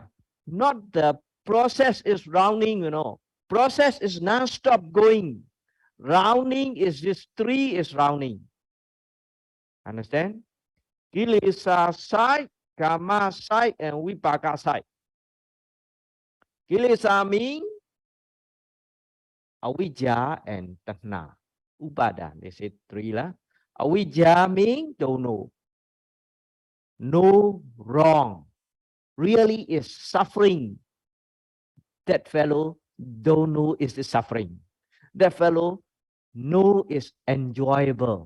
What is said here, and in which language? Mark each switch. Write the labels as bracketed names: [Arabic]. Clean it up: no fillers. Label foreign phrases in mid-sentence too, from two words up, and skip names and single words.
[English] Not the process is rounding, you know. Process is non-stop going. Rounding is this three is rounding. Understand? Kilesa side, kamma side, and vipāka side. Kilesa mean avijja and tanha. Upada, they say three lah. Avijja mean don't know. No wrong. Really is suffering. That fellow don't know is the suffering. That fellow know is enjoyable.